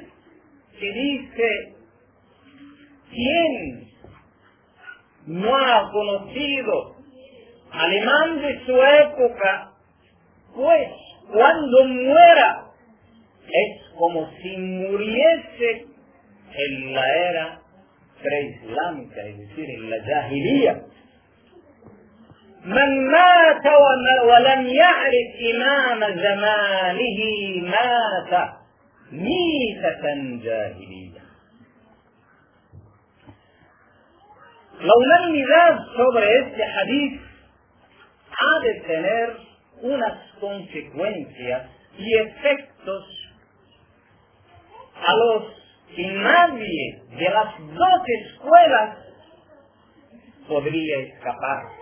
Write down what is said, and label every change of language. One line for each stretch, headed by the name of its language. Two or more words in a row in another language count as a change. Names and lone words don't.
Spanish: que dice: quien no ha conocido al imam de su época, pues cuando muera es como si muriese en la era preislámica, es decir, en la jahiliya.
Arabic: من مات ولم يعرف إمام زمانه مات ميتة جاهلية.
Spanish: La unanimidad sobre este hadith ha de tener unas consecuencias y efectos a los que nadie de las dos escuelas podría escapar.